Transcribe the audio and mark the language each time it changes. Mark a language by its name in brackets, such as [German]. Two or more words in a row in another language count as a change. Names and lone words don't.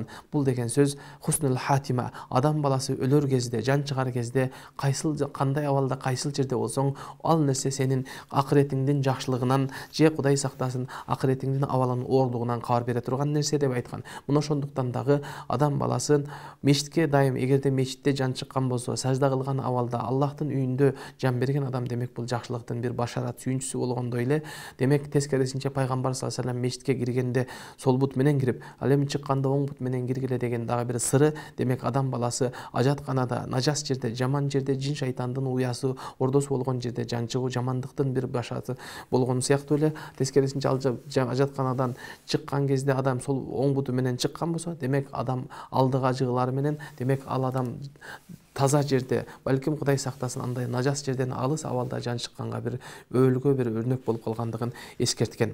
[Kyrgyz] Бул деген сөз [Arabic] حسن الخاتمة. [Kyrgyz] Адам баласы өлөр кезде, жан чыгар кезде кайсыл кандай абалда, кайсыл жерде болсоң, ал нерсе сенин акыретиңдин жакшылыгынан, же Кудай сактасын, акыретиңдин абалынын оорлугунан кабар бере турган нерсе деп айткан. Мына ошондуктан дагы адам баласы мечитке дайым, эгерде мечитте жан чыккан болсо, сажда кылган абалда Аллахтын үйүндө жан берген адам, демек бул жакшылыктын бир башарат, сүйүнчүсү болгондой эле. Демек тескерисинче пайгамбар [Arabic] صلى الله عليه وسلم [Kyrgyz] мечитке киргенде сол бут менен кирип, ал эми чыкканда оң бут менен киргиле деген дагы бир сыры. Демек адам баласы ажатканада, нажас жерде, жаман жерде, жин шайтандын уясы, ордосу болгон жерде жан чыгуу жамандыктын бир башасы болгону сыяктуу эле. Тескерисинче ажатканадан чыккан кезде адам сол оң буту менен чыккан болсо, демек адам алдыга жыгылары менен, демек ал адам таза жерде, балким Кудай сактасын, андай нажас жерден алыс абалда жан чыкканга бир өөлгө бир өрнөк болуп калгандыгын эскерткен.